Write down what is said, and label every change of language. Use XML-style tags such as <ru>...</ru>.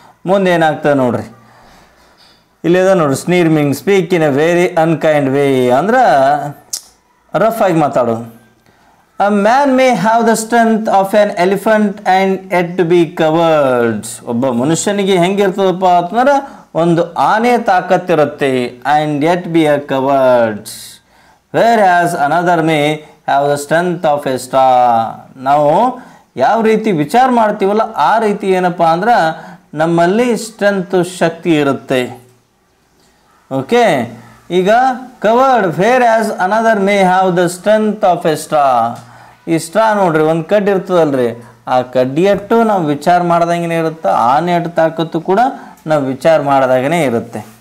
<kn>ಮುಂದೆ ಏನಾಗ್ತದೆ ನೋಡ್ರಿ, ಇಲ್ಲಿದೆ ನೋಡ್ರಿ.</kn> <en>sneer meaning speak in a very unkind way</en> <kn>ಅಂದ್ರೆ ರಫ್ ಆಗಿ ಮಾತಾಡೋದು.</kn> <en>A man may have the strength of an elephant and yet to be covered.</en> <kn>ಒಬ್ಬ ಮನುಷ್ಯನಿಗೆ ಹೆಂಗಿರ್ತದಪ್ಪ ಅಂತಂದ್ರೆ ಒಂದು ಆನೆ ತಾಕತ್ತಿರುತ್ತೆ,</kn> <en>and yet be a covered. Whereas another may have the strength of a star.</en> <kn>ನಾವು ಯಾವ ರೀತಿ ವಿಚಾರ ಮಾಡ್ತೀವಲ್ಲ ಆ ರೀತಿ ಏನಪ್ಪ ಅಂದ್ರೆ ನಮ್ಮಲ್ಲಿ ಸ್ಟ್ರೆಂತ್ ಶಕ್ತಿ ಇರುತ್ತೆ.</kn> <en>okay,</en> <kn>ಈಗ</kn> <en>Covered. Whereas another may have the strength of a straw.</en> <kn>ಈ ಸ್ಟ್ರಾ ನೋಡ್ರಿ, ಒಂದು ಕಡ್ಡಿ ಇರ್ತದಲ್ರಿ, ಆ ಕಡ್ಡಿಯಟ್ಟು ನಾವು ವಿಚಾರ ಮಾಡ್ದಂಗೆ ಇರುತ್ತೆ, ಆನೆ ಅಟ್ಟು ತಾಕತ್ತು ಕೂಡ ನಾವು ವಿಚಾರ ಮಾಡಿದಾಗೇ ಇರುತ್ತೆ.</kn>